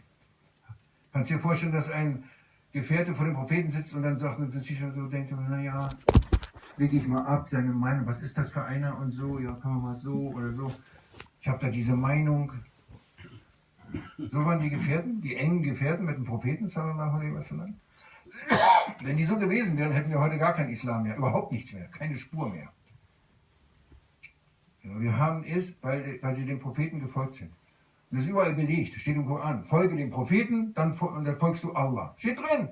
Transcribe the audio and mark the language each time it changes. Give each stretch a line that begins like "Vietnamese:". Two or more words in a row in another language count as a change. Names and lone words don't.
German: Kannst du dir vorstellen, dass ein Gefährte vor dem Propheten sitzt und dann sagt und sich so denkt, naja, leg ich mal ab, seine Meinung, was ist das für einer und so, ja, kann man mal so oder so. Ich habe da diese Meinung. So waren die Gefährten, die engen Gefährten mit dem Propheten,
Arabic: صلى الله عليه وسلم.
German: Wenn die so gewesen wären, hätten wir heute gar kein Islam mehr, überhaupt nichts mehr, keine Spur mehr. Ja, wir haben es, weil sie dem Propheten gefolgt sind. Und das ist überall belegt, steht im Koran. Folge dem Propheten, dann folgst du Allah. Steht drin.